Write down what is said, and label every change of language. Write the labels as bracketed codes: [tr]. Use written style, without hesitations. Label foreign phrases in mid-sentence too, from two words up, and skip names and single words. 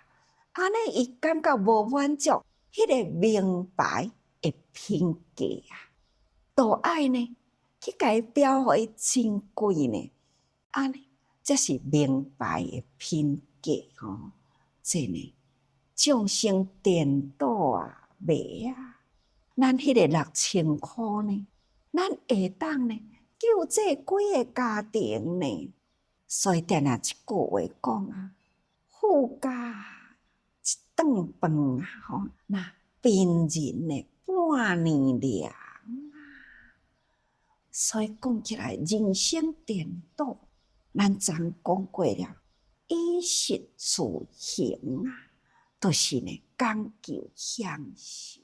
[nan] 安尼伊感觉无满足迄个名牌的品价啊，都爱呢去甲伊标互伊真贵呢，安尼这是名牌的品价吼，这呢众生颠倒啊卖啊，咱迄个6000块呢，咱下当呢救济几个家庭呢？所以定定一句话讲啊，富家一顿饭啊，吼，那贫人呢半年粮啊。所以讲起来，人生颠倒，咱昨讲过了，衣食住行啊，都是呢讲究享受。